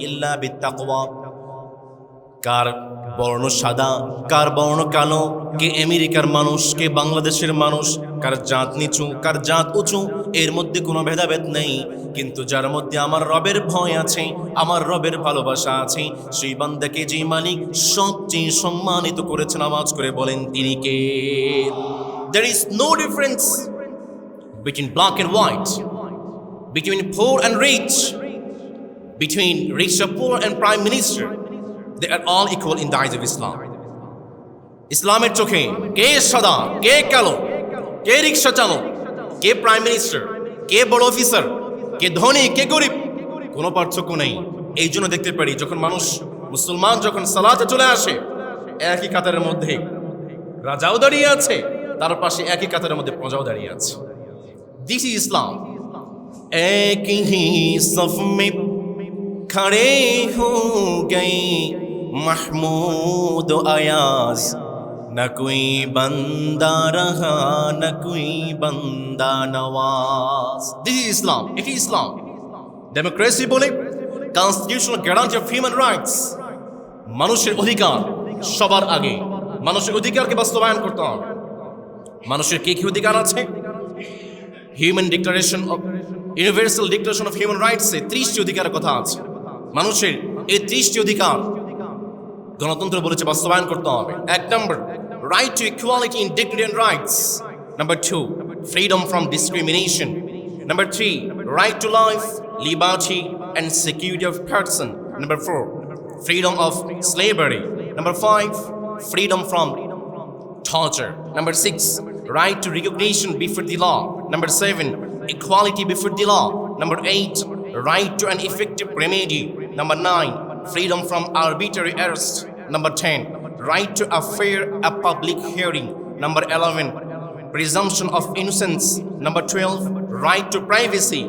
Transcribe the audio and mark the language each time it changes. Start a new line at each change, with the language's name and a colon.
Arabic: ইল্লা বিত্তাকওয়া,
Bangla: কার বর্ণ সাদা, কার বর্ণ কালো, কে আমেরিকার মানুষ, কে বাংলাদেশের মানুষ, কার জাত নিচু, কার জাত উঁচু, এর মধ্যে কোনো ভেদাভেদ নেই। কিন্তু যার মধ্যে আমার রবের ভয় আছে, আমার রবের ভালোবাসা আছে, সেই বান্দাকে যে মালিক সবচেয়ে সম্মানিত করেছেন, আওয়াজ করে বলেন তিনি কে?
English: There is no difference between black and white, between poor and rich, between rich or poor and prime minister. They are all equal in the eyes of Islam.
Bangla: ইসলামের চোখে কে সাদা, কে কালো, কে রিক্সা চালক, কে প্রাইম মিনিস্টার, কে বড় অফিসার, কে ধনী, কে গরিব, কোনো পার্থক্য নেই। এই জন্য দেখতে পারি যখন মানুষ মুসলমান যখন সালাতে চলে আসে, একই কাতারের মধ্যে রাজাও দাঁড়িয়ে আছে, তার পাশে একই কাতারের মধ্যে প্রজাও দাঁড়িয়ে আছে।
English: This is Islam.
Urdu: এক হি সফ মে खड़े हो गए महमूद अयाज, न कोई बंदा रहा न कोई बंदा Nawaz.
English: This is Islam, it is Islam. Democracy बोले constitutional guarantee of human rights,
Bangla: মানুষের অধিকার সবার আগে, মানুষের অধিকারকে বাস্তবায়ন করতে হবে। মানুষের কি কি অধিকার আছে? Human declaration of universal declaration of human rights এ 30টি অধিকারের কথা আছে। মানুষের এই 30টি অধিকার গণতন্ত্র বলেছে বাস্তবায়ন করতে হবে।
English: 1 নম্বর, right to equality in dignity and rights. Number 2, freedom from discrimination. Number 3, right to life, liberty and security of person. Number 4, freedom of slavery. Number 5, freedom from torture. Number 6, right to recognition before the law. Number 7, equality before the law. Number 8, right to an effective remedy. Number 9, freedom from arbitrary arrest. Number 10, right to a fair public hearing. Number 11, presumption of innocence. Number 12, right to privacy.